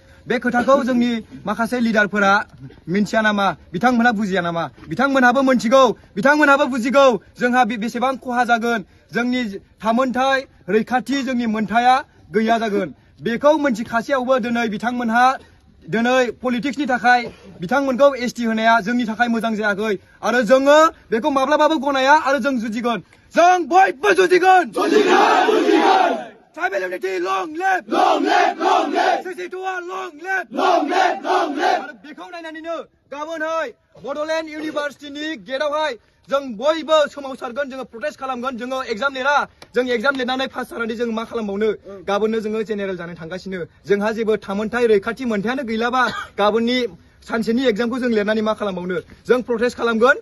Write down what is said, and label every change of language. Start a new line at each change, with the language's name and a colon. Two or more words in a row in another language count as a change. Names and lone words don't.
Bodo: बे खोथाखौ जोंनि माखासे लिडारफोरा मिन्थिया नामा बिथांमोनहा बुजिया नामा बिथांमोनहाबो मोनथिगौ बिथांमोनहाबो बुजिगौ जोंहा बेसेबां खहा जागोन जोंनि थामोनथाय रैखाथि जोंनि मोनथाया गैया जागोन बेखौ मोनथिखासेयावबो दिनै बिथांमोनहा दिनै पलिटिक्सनि थाखाय बिथांमोनखौ एसटि होनाया जोंनि थाखाय मोजां जायाखै आरो जोङो बेखौ माब्लाबाबो गनाया आरो जों जुजिगोन जों बयबो जुजिगोन
English: Tribal unity, long live! Long live! Long live! 62 long live! Long live! Long live!
Bodo: आरो बेखौ नायनानैनो गाबोनहाय बड'लेण्ड इउनिभार्सिटिनि गेटआवहाय जों बयबो सोमावसारगोन जोङो प्रटेस्ट खालामगोन जोङो एग्जाम लिरा जों एग्जाम लिरनानै पास जानानै जों मा खालामबावनो गाबोननो जोङो जेनेरेल जानो थांगासिनो जोंहा जेबो थामोनथाय रैखाथि मोनथायानो गैलाबा गाबोननि सानसेनि एग्जामखौ जों लिरनानै मा खालामबावनो जों प्रटेस्ट खालामगोन